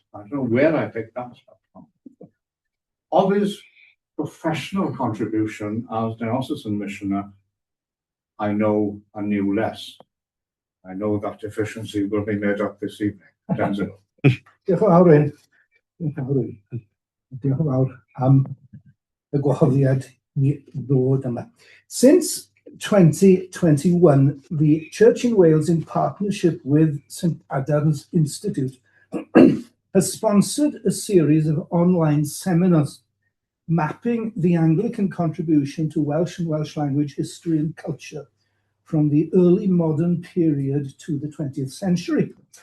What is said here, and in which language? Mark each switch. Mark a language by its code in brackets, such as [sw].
[en] I don't know where I picked that up from. Of his professional contribution as diocesan missioner, I know and knew less. I know that deficiency will be made up this evening. Densil. [cy] Diolch yn fawr, Wyn. Diolch yn fawr am y gwahoddiad I ddod yma. [en] Since 2021, the Church in Wales, in partnership with St Adam's Institute, has sponsored a series of online seminars mapping the Anglican contribution to Welsh and Welsh language, history and culture from the early modern period to the 20th century.